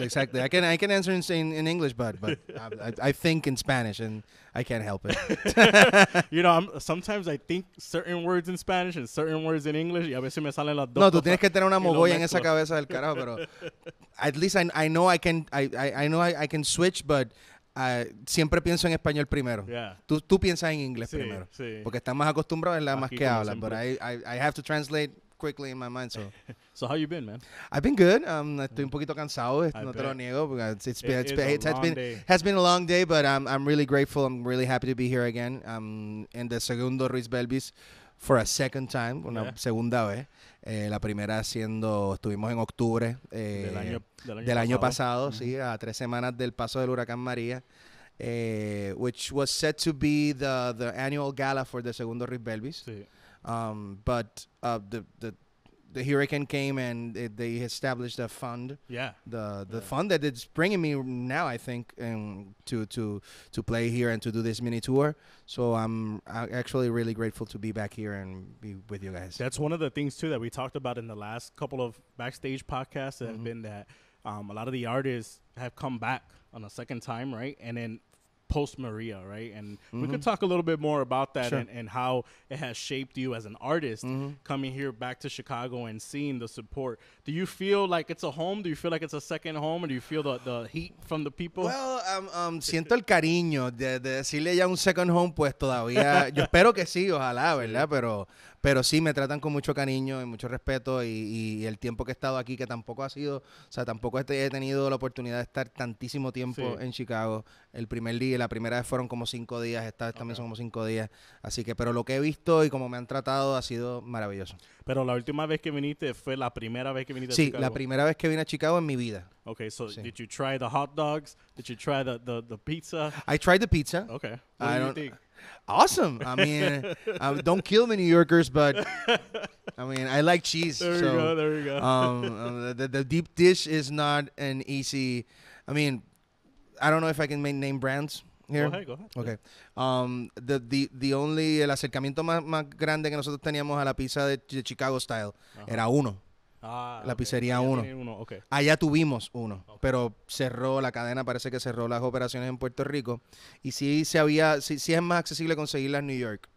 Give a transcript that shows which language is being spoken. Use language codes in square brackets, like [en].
[en] Exactly. I can answer in English, but I think in Spanish, and I can't help it. You know, sometimes I think certain words in Spanish and certain words in English, [es] y a veces me salen las dos. No, tú tienes que tener una mogolla en esa cabeza del carajo, pero [en] at least I know I can switch, but [es] siempre pienso en español primero. [en] Yeah. [es] Tú piensas en inglés primero. Sí. Porque estás más acostumbrado a más Aquí que hablas. siempre. [en] But I have to translate quickly in my mind. So how you been, man? I've been good. [es] Estoy un poquito cansado. No te lo niego. [en] It has been a long day, but I'm really grateful. I'm really happy to be here again. In the Segundo Ruiz Belvis for a second time, [es] una segunda vez. La primera estuvimos en octubre del año pasado, sí, a 3 semanas del paso del huracán María, [en] which was set to be the annual gala for the Segundo Ruiz Belvis. [es] Sí. [en] But the hurricane came and they established a fund. Yeah. The fund that it's bringing me now, I think, to play here and to do this mini tour. So I'm actually really grateful to be back here and be with you guys. That's one of the things, too, that we talked about in the last couple of Backstage podcasts that have been that a lot of the artists have come back on a second time, right? And then post-Maria, right? And we could talk a little bit more about that. Sure. and how it has shaped you as an artist coming here back to Chicago and seeing the support. Do you feel like it's a home? Do you feel like it's a second home? Or do you feel the heat from the people? [es] Well, siento el cariño de decirle ya un [en] second home, [es] pues todavía, yo espero que sí, ojalá, ¿verdad? Pero sí me tratan con mucho cariño y mucho respeto, y el tiempo que he estado aquí, que tampoco ha sido, o sea, tampoco he tenido la oportunidad de estar tantísimo tiempo en Chicago. El primer día, la primera vez fueron como 5 días, esta vez también son como 5 días. Así que, pero lo que he visto y como me han tratado ha sido maravilloso. Pero la última vez que viniste fue la primera vez que viniste a Sí, Chicago. la primera vez que vine a Chicago en mi vida. [en] Okay, so [es] Sí. [en] did you try the hot dogs? Did you try the pizza? I tried the pizza. Okay. What do you think? Awesome. I mean, don't kill me, New Yorkers, but I mean, I like cheese. There you go. The deep dish is not an easy. I mean, I don't know if I can name brands here. Go ahead. Okay. [es] El acercamiento más grande que nosotros teníamos a la pizza de Chicago Style era Uno. La pizzería Uno. [en] Okay. [es] Allá tuvimos uno, pero cerró la cadena, parece que cerró las operaciones en Puerto Rico, y sí es más accesible conseguirla en New York.